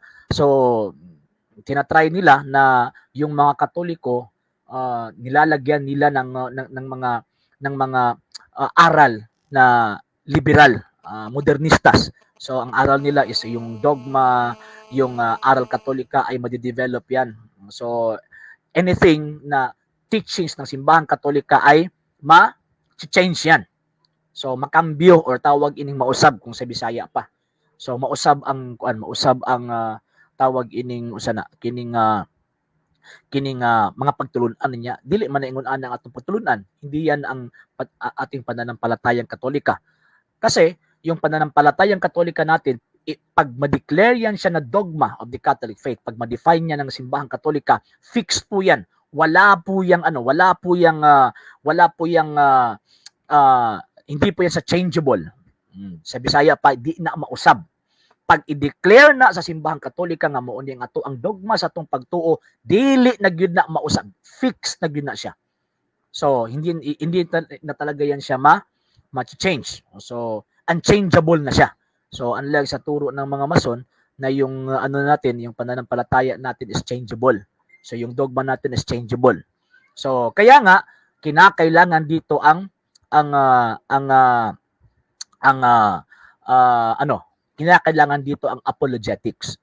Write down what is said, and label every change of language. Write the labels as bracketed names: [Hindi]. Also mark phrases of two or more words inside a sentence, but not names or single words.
[Filipino] So tinatry nila na yung mga Katoliko nilalagyan nila ng mga mga aral na liberal, modernistas. So ang aral nila is yung dogma, yung aral katolika ay madidevelop yan. So anything na teachings ng simbahan katolika ay ma-change yan. [Cebuano] So makambyo or tawag ining mausab kung sa Bisaya pa. So mausab ang tawag ining usana kining mga pagtulunan niya. Dili man ingon ana ang atong pagtulunan. [Filipino] Hindi yan ang ating pananampalatayang Katolika. Kasi yung pananampalatayang Katolika natin, pag ma-declare yan siya na [English] dogma of the Catholic faith, [Filipino] pag ma-define niya ng simbahang Katolika, fixed po yan. Wala po yang hindi po yan sa changeable. [Cebuano] Sa Bisaya pa, di na mausab. Pag i-declare na sa simbahang Katolika nga mao ni ang ato ang dogma sa atong pagtuo, dili na gyud na mausab. Fixed na gyud na siya. [Filipino] So hindi na talaga yan siya ma-change. So unchangeable na siya. So unlike sa turo ng mga Mason na yung yung pananampalataya natin is changeable. So yung dogma natin is changeable. So kaya nga kinakailangan dito kinakailangan dito ang apologetics.